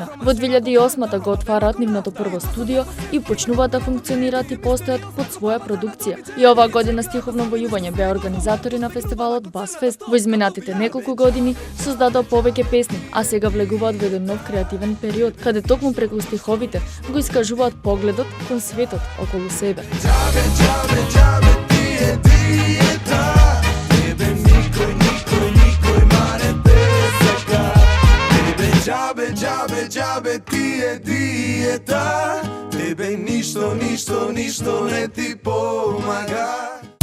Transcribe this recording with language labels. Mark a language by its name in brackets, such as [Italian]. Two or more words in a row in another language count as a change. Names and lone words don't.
[Macedonian] Во 2008 го отвараат нивното прво студио и почнуваат да функционираат и постојат под своја продукција. И оваа година Стиховно војување беа организатори на фестивалот Басфест. Во изминатите неколку години создадоа повеќе песни, а сега влегуваат во еден нов креативен период, каде токму преку стиховите го искажуваат погледот кон светот околу себе. Џабе, џабе, џабе ти је диета. Тебе никој маре те сака. Тебе џабе, џабе, џабе ти је диета. Тебе ништо не ти помага.